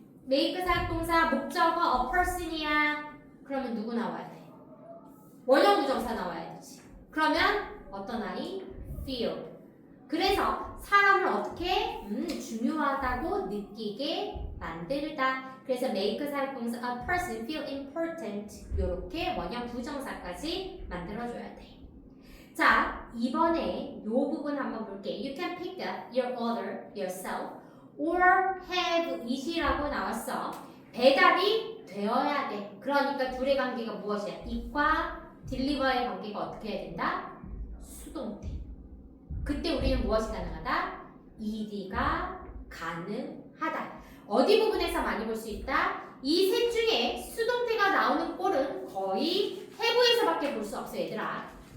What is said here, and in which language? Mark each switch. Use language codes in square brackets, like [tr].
[ko] make 사역동사 목적어 a person이야. 그러면 누구 나와야 돼? 원형 부정사 나와야 되지. 그러면 어떤 아이? feel. 그래서 사람을 어떻게? 중요하다고 느끼게 만들다. 그래서 make 사역동사 [en] a person feel important. [ko] 요렇게 원형 부정사까지 만들어줘야 돼. 자, 이번에 요 부분 한번 볼게. [en] You can pick up your order yourself or have it이라고 [ko] 나왔어. 배달이 되어야 돼. 그러니까 둘의 관계가 무엇이야? it과 deliver의 관계가 어떻게 해야 된다? 수동태. 그때 우리는 무엇이 가능하다? ed가 가능하다. 어디 부분에서 많이 볼 수 있다? 이 셋 중에 수동태가 나오는 꼴은 거의 have에서밖에 볼 수 없어 얘들아.